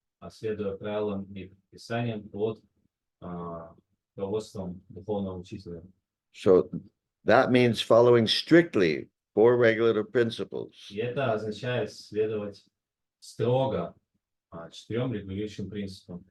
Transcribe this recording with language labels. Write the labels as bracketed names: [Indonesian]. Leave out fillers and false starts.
[Russian] следуя правилам и предписаниям под руководством духовного учителя. [English] So that means following strictly four regulative principles. [Russian] И это означает следовать строго 4 регулирующим принципам